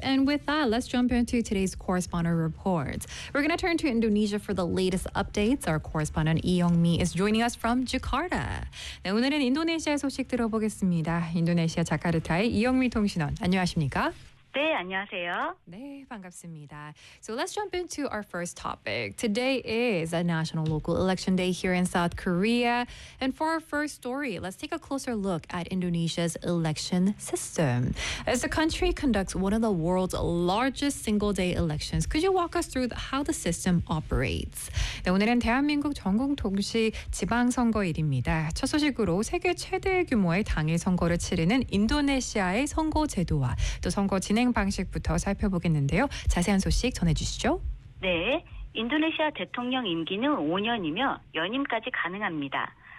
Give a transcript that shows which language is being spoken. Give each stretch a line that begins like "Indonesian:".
English: And with that, let's jump into today's correspondent reports. We're going to turn to Indonesia for the latest updates. Our correspondent Lee Yong-mi is joining us from Jakarta.
Korean: 네, 오늘은 인도네시아 소식 들어보겠습니다. 인도네시아 자카르타의 이영미 통신원. 안녕하십니까? 네, 안녕하세요. 네, 반갑습니다.
English: So let's jump into our first topic. Today is a national local election day here in South Korea. And for our first story, let's take a closer look at Indonesia's election system. As the country conducts one of the world's largest single-day elections, could you walk us through how the system operates?
Korean: 네, 오늘은 대한민국 전국 동시 지방선거일입니다. 첫 소식으로 세계 최대 규모의 당일 선거를 치르는 인도네시아의 선거 제도와 또 선거 진행 방식부터 살펴보겠는데요. 자세한 소식 전해주시죠. 네. 인도네시아 대통령 임기는 5년이며 연임까지 가능합니다.